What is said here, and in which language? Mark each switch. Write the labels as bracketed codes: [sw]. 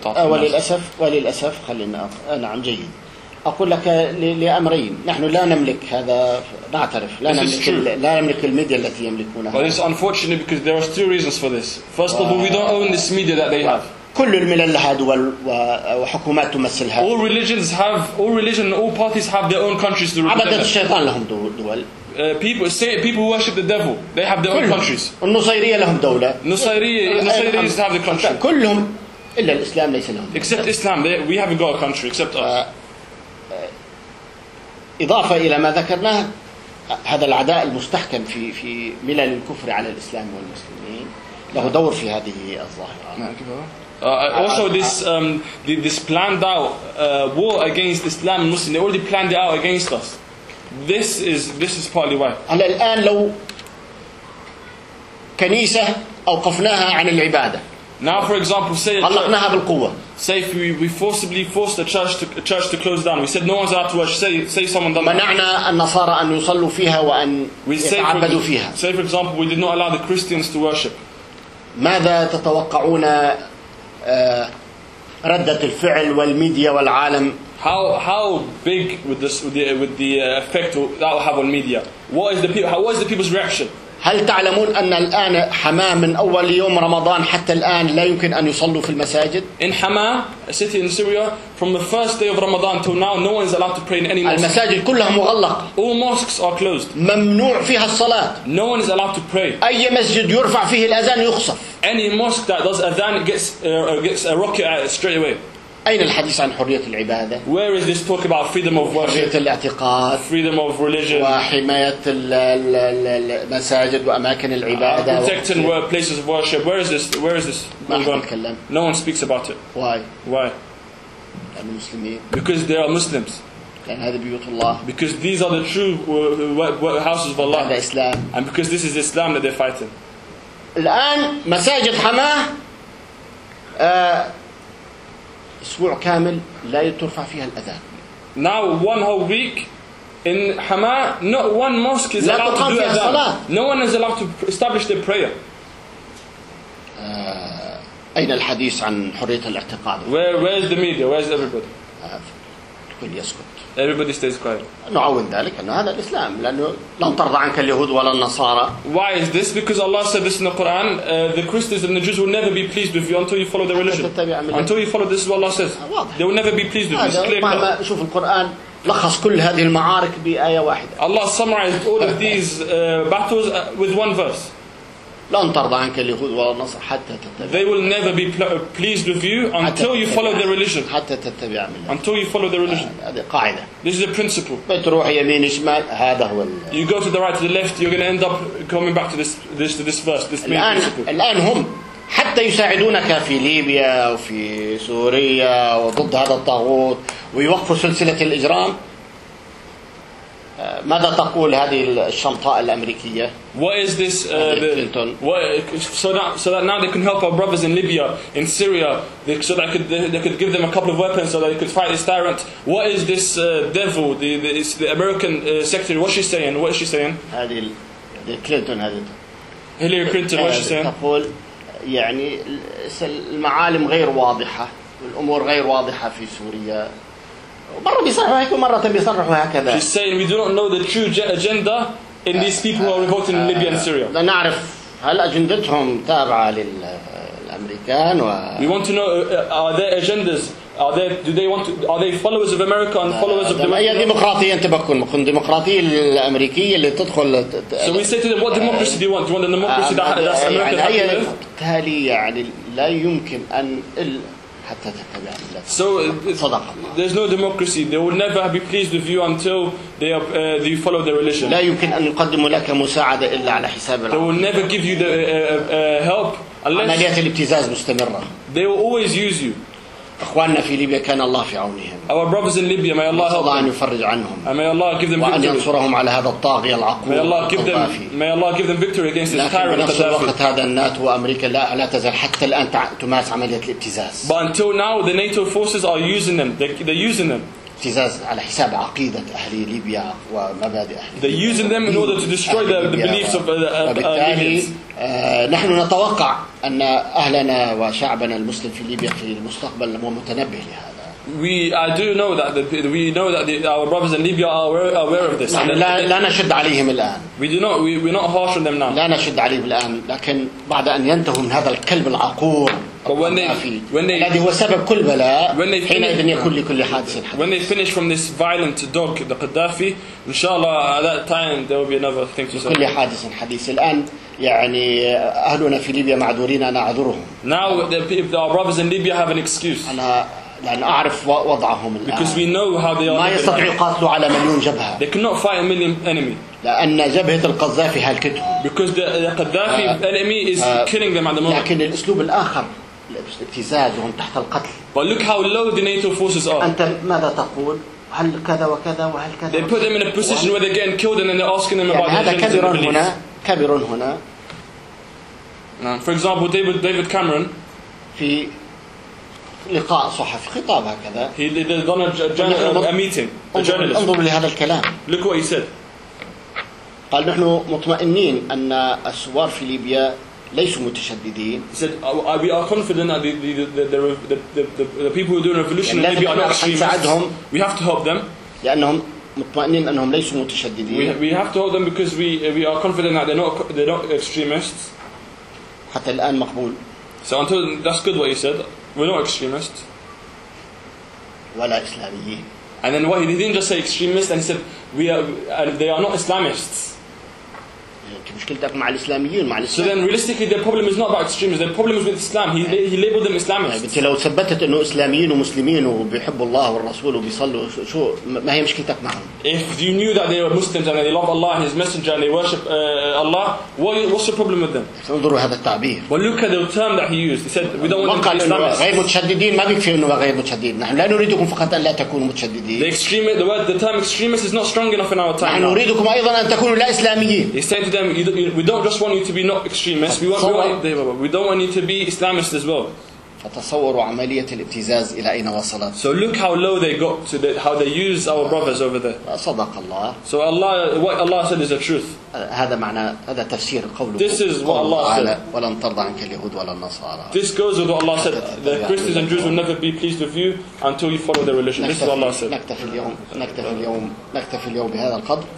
[ar] وللأسف وللأسف خلينا نعم جيد أقول لك لأمرين نحن لا نملك هذا نعترف لا نملك الميديا التي يملكونها [en] but it's unfortunate because there are two reasons for this first of all we don't own this media that they have [ar] كل الملل لها دول وحكومات تمثلها. [en] All religions have, all religion, all parties have their own countries to represent. [ar] عبدت الشيطان لهم دول. [en] People who worship the devil, they have their own countries. [ar] النصيرية لهم دولة. [en] النصيريين have the country. [ar] كلهم إلا الإسلام ليس لهم. [en] Except Islam, we haven't got a country except us. [ar] إضافة إلى ما ذكرناه هذا العداء المستحكم في ملل الكفر على الإسلام والمسلمين له دور في هذه الظاهرة. [en] Also, this this planned out war against Islam and Muslims—they already planned it out against us. This is partly why. [ar] على الآن لو كنيسة أوقفناها عن العبادة. [en] Now, for example, say [ar] طلقناها بالقوة. [en] Say if we forcibly forced a church to close down. We said no one's allowed to worship. Say someone done. [ar] منعنا النصارى أن يصلوا فيها وأن يعبدوا فيها. [en] Say for example, we did not allow the Christians to worship. [ar] ماذا تتوقعون؟ ردة الفعل والميديا والعالم. [en] How big with the effect that will have on media? What is the people's reaction? [ar] هل تعلمون أن الآن حماة من أول يوم رمضان حتى الآن لا يمكن أن يصلوا في المساجد؟ [en] In Hama, a city in Syria, from the first day of Ramadan till now, no one is allowed to pray in any mosque. [ar] المساجد كلها مغلقة. [en] All mosques are closed. [ar] ممنوع فيها الصلاة. [en] No one is allowed to pray. [ar] أي مسجد يرفع فيه الأذان يخصف. [en] Any mosque that does adhan gets a rocket at it straight away. [ar] أين الحديث عن حرية العبادة؟ [en] Where is this talk about freedom of worship? [ar] حرية الاعتقاد. [en] Freedom of religion. [ar] وحماية المساجد وأماكن العبادة. [en] Protecting places of worship. Where is this? [ar] ما حد يتكلم. [en] No one speaks about it. Why? [ar] لأن المسلمين. [en] Because they are Muslims. [ar] لأن هذه بيوت الله. [en] Because these are the true houses of Allah. [ar] هذا إسلام. [en] And because this is Islam that they're fighting. [ar] الآن مساجد حماة. أسبوع كامل لا يترفع فيها الأذان. [en] Now one whole week in Hama, not one mosque is allowed to do adhan. No one is allowed to establish their prayer. [ar] أين الحديث عن حرية الاعتقاد؟ [en] Where is the media? Where is everybody? [ar] كل يسكت. [en] Everybody stays quiet. [ar] نعاون ذلك أن هذا الإسلام لأنه لن ترضى عنك اليهود ولا النصارى. [en] Why is this? Because Allah said this in the Quran, the Christians and the Jews will never be pleased with you until you follow their religion. Until you follow this is what Allah says. They will never be pleased with you. It's clear. [ar] مهما شوف القرآن لخص كل هذه المعارك بآية واحدة. [en] Allah summarized all of these battles with one verse. [ar] لن ترضى عنك اليهود ولا النصارى حتى تتبع. [en] They will never be pleased with you until you follow their religion. [ar] حتى تتبع ملتهم. [en] Until you follow their religion. [ar] هذه قاعدة. [en] This is a principle. [ar] بتروح يمين شمال هذا هو. [en] You go to the right to the left, you're going to end up coming back to this verse, this main principle. [ar] الآن هم حتى يساعدونك في ليبيا وفي سوريا وضد هذا الطاغوت ويوقفوا سلسلة الإجرام. ماذا تقول هذه الشمطاء الأمريكية؟ [en] What is this? Clinton. So that now they can help our brothers in Libya, in Syria. So that they could give them a couple of weapons so that they could fight this tyrant. What is this devil? The American secretary. What's she saying? What is she saying? [ar] هذه Clinton هذه. [en] Hillary Clinton. What is she saying? [ar] تقول يعني المعالم غير واضحة والأمور غير واضحة في سوريا. مرة بيصرحوا هيك ومرة بيصرحوا هكذا. [en] She's saying we do not know the true agenda in these people who are revolting in Libya and Syria. [ar] لا نعرف هل أجندتهم تابعة للأمريكان و. [en] We want to know are their agendas are they followers of America and followers of the. [ar] أي ديمقراطية أنت بتكون مكون ديمقراطية الأمريكية اللي تدخل. [en] So we say to them what democracy do you want? Do you want a democracy that's American? [ar] هي تالي يعني لا يمكن أن حتى تتبع [en] الله. So [ar] صدق الله. [en] There's no democracy. They will never be pleased with you until they are, they follow their religion. [ar] لا يمكن أن يقدموا لك مساعدة إلا على حساب. [en] They will never give you the help unless. [ar] عمليات الابتزاز مستمرة. [en] They will always use you. [ar] إخواننا في ليبيا كان الله في عونهم. [en] Our brothers in Libya, may Allah help. [ar] الله أن يفرج عنهم. [en] And may Allah give them victory. [ar] وأن ينصرهم على هذا الطاغية العقول. [en] May Allah give them victory against this tyrant. [ar] لكن في نفس الوقت هذا الناتو وأمريكا لا تزال حتى الآن تمارس عملية الابتزاز. [en] But until now, the NATO forces are using them. They're using them. [ar] ابتزاز على حساب عقيدة أهل ليبيا ومبادئ أهل. [en] They're using them in order to destroy the beliefs of Libyans. [ar] نحن نتوقع أن أهلنا وشعبنا المسلم في ليبيا في المستقبل متنبه لهذا. [en] We know that our brothers in Libya are aware of this. [ar] لا نشد عليهم الآن. [en] We're not harsh on them now. [ar] لا نشد عليهم الآن. لكن بعد أن ينتهوا من هذا الكلب العقور. الذي هو سبب كل بلاء. حينئذ يكون لكل حادث. [en] When they finish from this violent dog, the Qaddafi, inshallah, at that time there will be another thing to say. [ar] كل حادث حديث الآن. يعني أهلنا في ليبيا معذورين أنا أعذرهم. [en] Now our brothers in Libya have an excuse. [ar] أنا لأن أعرف وضعهم الآن. [en] Because we know how they are. [ar] ما يستطيع قاتل على مليون جبهة. [en] They cannot fight a million enemy. [ar] لأن جبهة القذافي هلكتهم. [en] Because the Qaddafi enemy is killing them at the moment. [ar] لكن الأسلوب الآخر ابتزازهم تحت القتل. [en] But look how low the NATO forces are. [ar] أنت ماذا تقول؟ هل كذا وكذا وهل كذا؟ [en] They put them in a position where they're getting killed and then they're asking them about their beliefs. [ar] هنا. كبير هنا. [en] For example, David Cameron. [ar] في لقاء صحفي خطاب هكذا. [en] He did a meeting. A journalist. [ar] انظر لهذا الكلام. [en] Look what he said. [ar] قال نحن مطمئنين أن الثوار في ليبيا ليسوا متشددين. [en] He said we are confident that the people who are doing revolution in Libya are not extremists. We have to help them. [ar] لأنهم مطمئنين أنهم ليسوا متشددين. [en] We have to hold them because we are confident that they're not extremists. حتى الآن مقبول. So until that's good what you said. We're not extremists. [ar] ولا إسلاميين. [en] And then what he didn't just say extremists and he said they are not Islamists. [ar] مشكلتك مع الإسلاميين مع الإسلام. [en] So then realistically their problem is not about extremists. Their problem is with Islam. He labeled them Islamists. [ar] بس لو ثبتت إنه إسلاميين ومسلمين وبيحبوا الله والرسول وبيصلوا شو ما هي مشكلتك معهم؟ [en] If you knew that they were Muslims and they love Allah and His Messenger and they worship Allah, what's your problem with them? [ar] انظروا هذا التعبير. [en] But look at the term that he used. He said we don't want to be Islamists. [ar] غير متشددين ما بيكفي إنه غير متشددين. نحن لا نريدكم فقط أن لا تكونوا متشددين. [en] The term extremist is not strong enough in our time. [ar] نحن نريدكم أيضا أن تكونوا لا إسلاميين. [en] He said to them. We don't just want you to be not extremists. We don't want you to be Islamists as well. [ar] فتصوروا عملية الابتزاز إلى أين وصلت. [en] So look how low they got to the, how they use our brothers over there. [ar] صدق الله. [en] So Allah, what Allah said is the truth. [ar] هذا معنى هذا تفسير قوله. [en] This is what Allah said. [ar] ولن ترضى عنك اليهود ولا النصارى. [en] This goes with what Allah said. The Christians and Jews will never be pleased with you until you follow their religion. This is what Allah said. [ar] نكتفي اليوم نكتفي اليوم بهذا القدر.